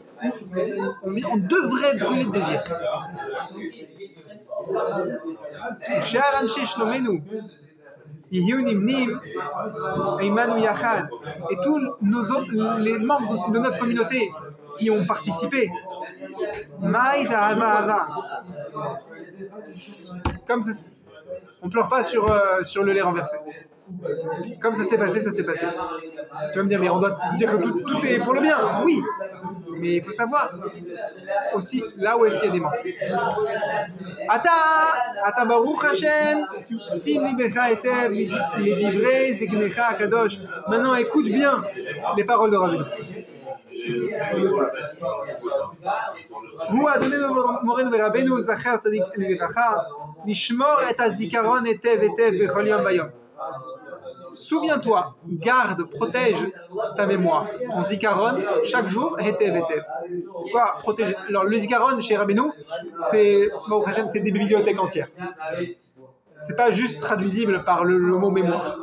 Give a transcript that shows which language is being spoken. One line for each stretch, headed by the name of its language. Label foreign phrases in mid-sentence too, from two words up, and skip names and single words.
French: On devrait brûler de désir. Et tous les membres de notre communauté qui ont participé, comme ça, on pleure pas sur le lait renversé. Comme ça s'est passé, ça s'est passé. Tu vas me dire, mais on doit dire que tout est pour le bien. Oui, mais il faut savoir aussi là où est-ce qu'il y a des manques.
Hebrew: עתה ברוך השם שים לבך היטב לדברי זקנך הקדוש.
French: Maintenant, écoute bien les paroles de Rabbi.
Hebrew: הוא אדוני מורנו ורבנו זכר צדיק לברכה לשמור את הזיכרון היטב היטב בכל יום ויום.
French: Souviens-toi, garde, protège ta mémoire. Ton zikaron, chaque jour,
Hebrew: היטב היטב.
French: C'est quoi protéger? Alors le zikaron chez Rabbeinu, c'est des bibliothèques entières. C'est pas juste traduisible par le mot mémoire.